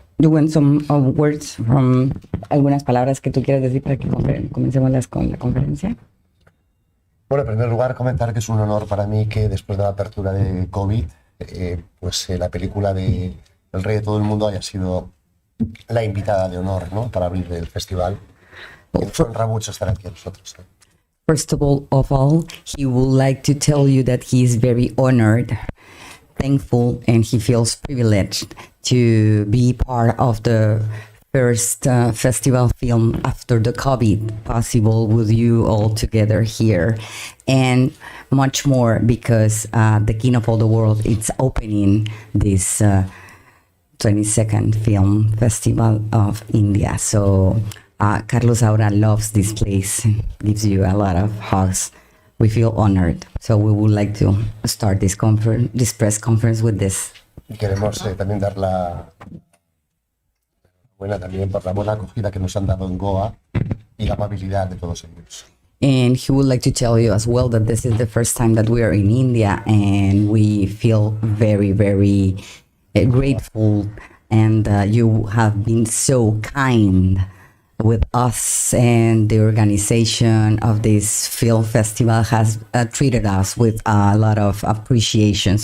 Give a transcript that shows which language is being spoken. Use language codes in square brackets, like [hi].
[en] You want some words from [es] algunas palabras que tú quieras decir para que comencemos con la conferencia? Bueno, en primer lugar, comentar que es un honor para mí que después de la apertura de COVID, la película de El Rey de Todo el Mundo haya sido la invitada de honor, ¿no?, para abrir el festival. Y nos honra mucho estar aquí nosotros. [en] First of all, he would like to tell you that he is very honored, thankful, and he feels privileged to be part of the first festival film after the COVID possible with you all together here, and much more because the King of All the World it's opening this 22nd Film Festival of India. So Carlos Saura loves this place, gives you a lot of hugs. We feel honored. So we would like to start this press conference with this. [es] Y queremos también dar la buena también por la buena acogida que nos han dado en Goa y la amabilidad de todos ellos. [en] And he would like to tell you as well that this is the first time that we are in India, and we feel very, very grateful, and you have been so kind with us, and the organization of this film festival has treated us with a lot of appreciation.